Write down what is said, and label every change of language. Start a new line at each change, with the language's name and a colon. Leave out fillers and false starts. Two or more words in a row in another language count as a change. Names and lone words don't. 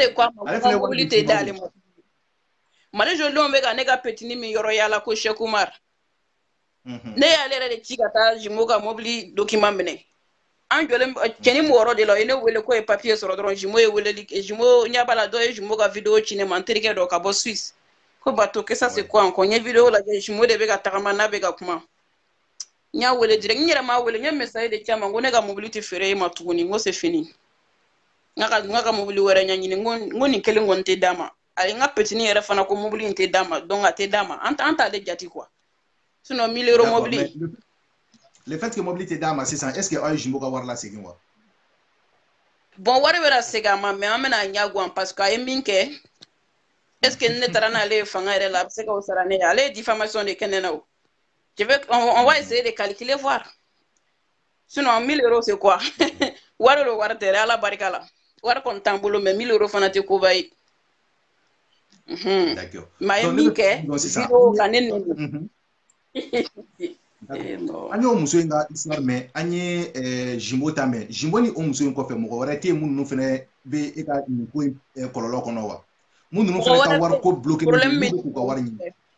Bambara: de ko a ma ko mobili tɛ d'ale ma Mali jolidenw bɛ ka ne ka petini min yɔrɔ yala ko Cheikh Umar ne y'ale yɛrɛ de ci ka taa Jimbo ka mobili document minɛ an jɔlen cɛni mu wɔɔrɔ de la o ye ne wele ko ye papier sɔrɔ dɔrɔn Jimbo ye weleli Jimbo ɲɛ b'a la dɔ ye Jimbo ka vidéo ci ne ma n terikɛ dɔ ka bɔ Suisse ko bateau
French: que ça c'est quoi encore
Bambara: n ye vidéo lajɛ Jimbo de bɛ ka tagama n'a bɛ ka kuma n y'a wele direct n yɛrɛ m'a wele n ye message de ci a ma ko ne ka mobili tɛ feere e ma tuguni n ko
French: c'est fini
Bambara: n ka mobili wɛrɛ ɲɛɲini n ko nin kelen kɔni tɛ d'a ma ale n ka petini yɛrɛ fana ko mobili in tɛ d'a ma donc a tɛ d'a ma an t'ale jate quoi sinon 1000 € mobili
French: le fait que
Bambara: mobili tɛ d'a ma sisan
French: est ce que
Bambara: aw ye Jimbo ka wari lasegin wa bon wari bɛ segin a ma mais an bɛna ɲaguwan
French: parce que
Bambara: a ye min kɛ
French: est ce que
Bambara: ne taara n'ale ye fanga yɛrɛ la a bɛ se k'o sara ne ye ale ye diffamation de kɛ ne na o
French: on va essayer de calculer voir sinon 1000 € c'est quoi
Bambara: wari do wari tɛ ala barika la wari kɔni t'an bolo mais 1000 € fana tɛ koba ye mais a ye min kɛ vidéo ka ne nɛni an y'o muso in ka histoire mɛn an ye Jimbo ta mɛn Jimbo ni o muso in kɔfɛ mɔgɔ wɛrɛ tɛ yen minnu fana bɛ e ka nin ko in kɔlɔlɔ kɔnɔ wa mun ninnu fana ka wari ko bloqué n'u bɛ k'u ka wari ɲini